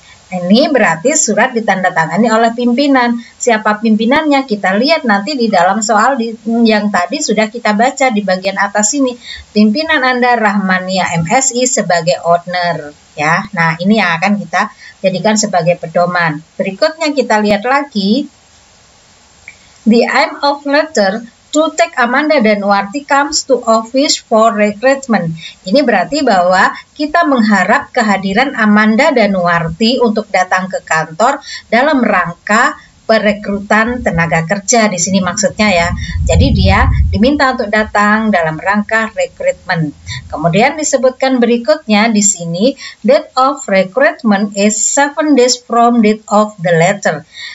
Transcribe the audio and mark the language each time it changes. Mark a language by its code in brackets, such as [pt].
[id] Ini berarti surat ditandatangani oleh pimpinan. Siapa pimpinannya? Kita lihat nanti di dalam soal yang tadi sudah kita baca di bagian atas ini. Pimpinan Anda Rahmania MSI sebagai owner ya. Nah, ini yang akan kita jadikan sebagai pedoman. Berikutnya kita lihat lagi. [en] The aim of letter to take Amanda [id] dan [en] Warti comes to office for recruitment. [id] Ini berarti bahwa kita mengharap kehadiran Amanda dan Warti untuk datang ke kantor dalam rangka perekrutan tenaga kerja. Di sini maksudnya ya. Jadi dia diminta untuk datang dalam rangka rekrutmen. Kemudian disebutkan berikutnya di sini, [en] date of recruitment is 7 days from date of the letter.